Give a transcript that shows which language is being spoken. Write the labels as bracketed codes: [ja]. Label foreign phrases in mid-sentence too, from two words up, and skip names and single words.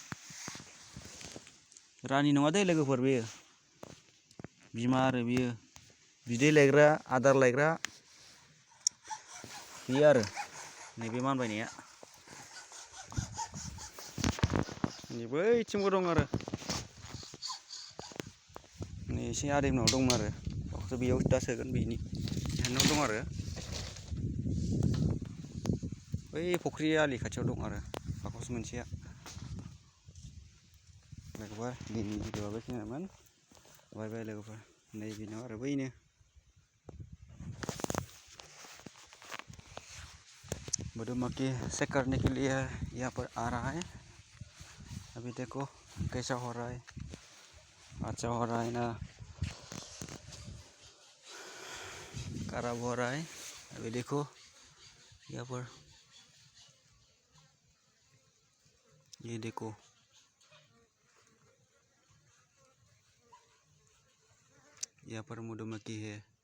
[brx] रानि नङा दे लोगोफोर बेयो बिमा आरो बियो बिदै लायग्रा आदार लायग्रा बेयो आरो नैबे मानबायनाया नै बैथिंबो दं आरो नै एसे आदैनाव दं आरो दाउखौ बेयाव दा सोगोन बेनि बिहानाव दं आरो बै फुख्रि आलि खाथियाव दं आरो बाकस मोनसेया लोगोफोर दिनैनि भिडिअआ बेखिनियानोमोन बाय बाय लोगोफोर नै बेनो आरो बैनो [hi] मधुमक्खी चेक करने के लिए यहाँ पर आ रहा है अभी देखो कैसा हो रहा है अच्छा हो रहा है ना खराब हो रहा है अभी देखो यहाँ पर ये देखो यहाँ पर मधुमक्खी है